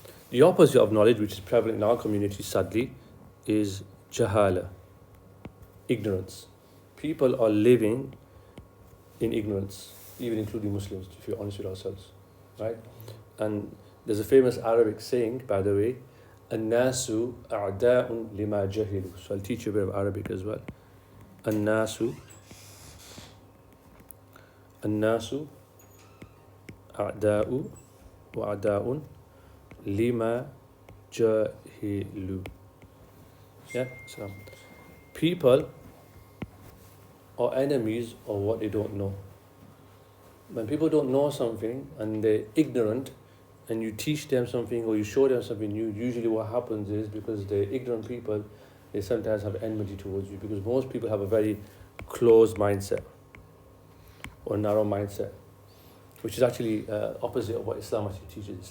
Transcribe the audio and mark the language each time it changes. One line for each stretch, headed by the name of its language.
English: The opposite of knowledge, which is prevalent in our community, sadly, is jahala, ignorance. People are living in ignorance, even including Muslims, if you're honest with ourselves, right? And there's a famous Arabic saying, by the way,
Arabic: الناس أعداء لما جهلوا.
English: So I'll teach you a bit of Arabic as well.
Arabic: الناس أعداء وأعداء لما جهلوا.
English: Yeah, so people are enemies of what they don't know. When people don't know something and they're ignorant, and you teach them something or you show them something new, usually what happens is, because they're ignorant people, they sometimes have enmity towards you, because most people have a very closed mindset or narrow mindset, which is actually opposite of what Islam actually teaches.